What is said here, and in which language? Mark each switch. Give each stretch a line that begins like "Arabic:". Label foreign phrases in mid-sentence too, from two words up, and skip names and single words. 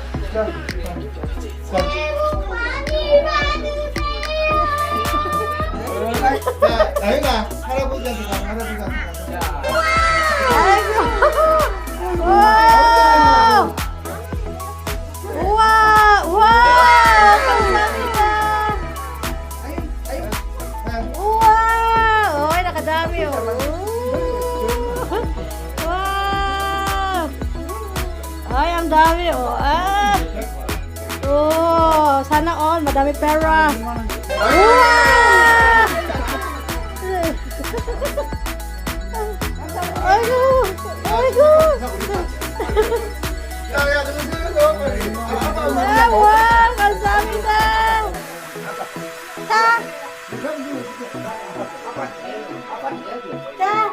Korean: 자, 자, 나윤아, 할아버지한테 가, 할아버지한테 가. 우와, 우와, 감사합니다. 우와, 오이 nakadami oh.
English: Wow.
Filipino: Ay, ang dami oh. Oh,
English: sana all
Filipino: madami pera.
Korean: Wow. 아이고, 아이고. 야, 그러세요. 와, 감사합니다. 자, 자.